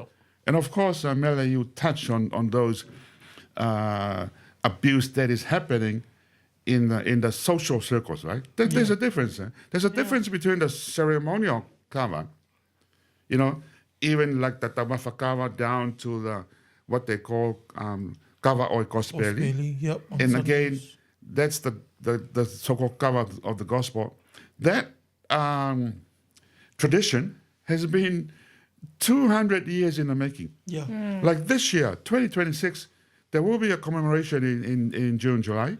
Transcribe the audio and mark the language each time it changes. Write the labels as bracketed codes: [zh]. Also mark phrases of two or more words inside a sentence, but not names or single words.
[en] And of course, Mele, you touch on those abuse that is happening in the social circles, right? There's a difference. There's a difference between the ceremonial kava, even like the tamafa kava down to the what they call [to] kava o gospeli. [en] Yep. And again, that's the so-called kava of the gospel. That tradition has been 200 years in the making. Yeah. Like this year, 2026, there will be a commemoration in June, July.